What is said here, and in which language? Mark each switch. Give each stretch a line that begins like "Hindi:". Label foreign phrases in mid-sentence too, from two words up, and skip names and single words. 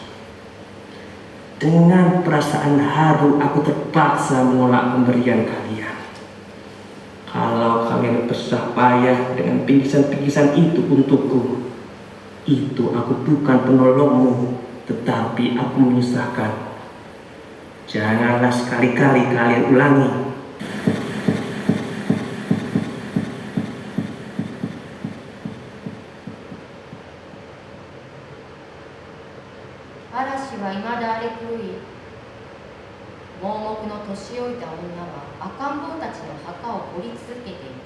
Indonesian: Dengan perasaan haru aku terpaksa menolak pemberian kalian. Kalau kalian bersusah payah dengan pingsan-pingsan itu untukku, itu aku bukan penolongmu, tetapi aku menyusahkan. Janganlah sekali-kali kalian ulangi.
Japanese: 嵐は未だ荒れ狂い、盲目の年老いた女は赤ん坊たちの墓を掘り続けていた。